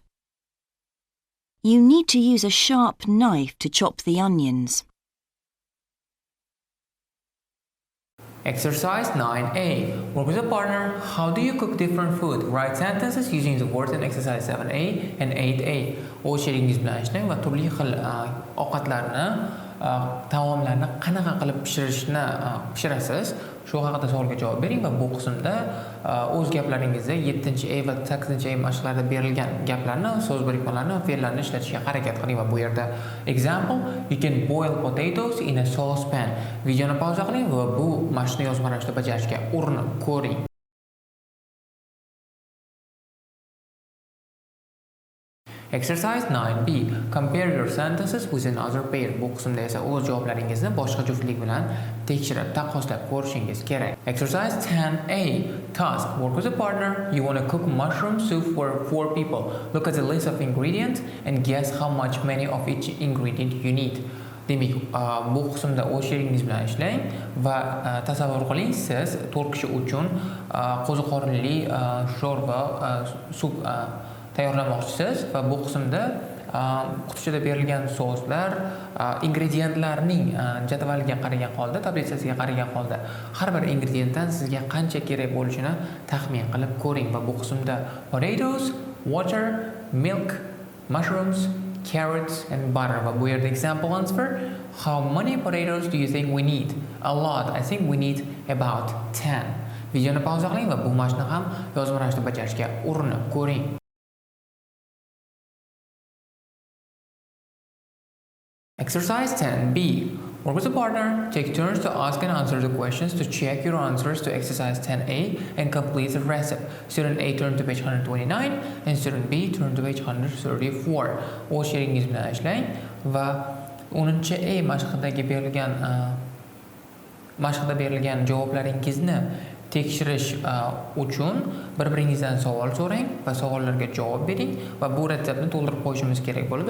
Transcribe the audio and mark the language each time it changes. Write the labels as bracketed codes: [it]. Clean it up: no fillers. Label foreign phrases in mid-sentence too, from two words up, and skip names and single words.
[en] You need to use a sharp knife to chop the onions. Exercise 9A. Work with a partner. How do you cook different food? Write sentences using the words in exercise 7A and 8A. [uz] O'z sherigingiz bilan ishlang va turli xil ovqatlarni, taomlarni qanaqa qilib pishirasiz? Shu haqida savolga javob bering va bu qismda o'z gaplaringizda 7A va 8A mashqlarda berilgan gaplarni, so'z birikmalarini, fe'llarni ishlatishga harakat qiling va bu yerda [en] example, you can boil potatoes in a saucepan. [uz] Videoni pauza qiling va bu mashqni yozma ravishda bajarishga urinib ko'ring. [en] Exercise 9B. Compare your sentences with another pair. [uz] Bu qismda esa o'z javoblaringizni boshqa juftlik bilan tekshirib, taqqoslab ko'rishingiz kerak. [en] Exercise 10A. Task. Work with a partner. You want to cook mushroom soup for 4 people. Look at the list of ingredients and guess how many of each ingredient you need. [uz] Demak, bu qismda o'z sheringiz bilan ishlang va tasavvur qiling, siz 4 kishi uchun qo'ziqorinli sho'rva, sup tayyorlamoqchisiz va bu qismda qutichada berilgan so'zlar ingrediyentlarning jadvaliga qaragan holda, tablitsasiga qaragan holda har bir ingrediyentdan sizga qancha kerak bo'lishini taxmin qilib ko'ring va bu qismda [en] potatoes, water, milk, mushrooms, carrots and butter [uz] va bu yerda [en] example answer how many potatoes do you think we need? A lot. I think we need about 10. [uz] Videoni pauza qiling va bu mashqni ham yozma ravishda bajarishga urinib ko'ring. [en] Exercise 10B. Work with a partner. Take turns to ask and answer the questions to check your answers to exercise 10A and complete the recipe. Student A turn to page 129 and student B turn to page 134. [uz] O'z sheringiz bilan ishlang va 10A mashqda berilgan javoblaringizni tekshirish uchun bir-biringizdan savol so'rang va savollarga javob bering va bu retseptni to'ldirib qo'yishimiz kerak bo'ladi.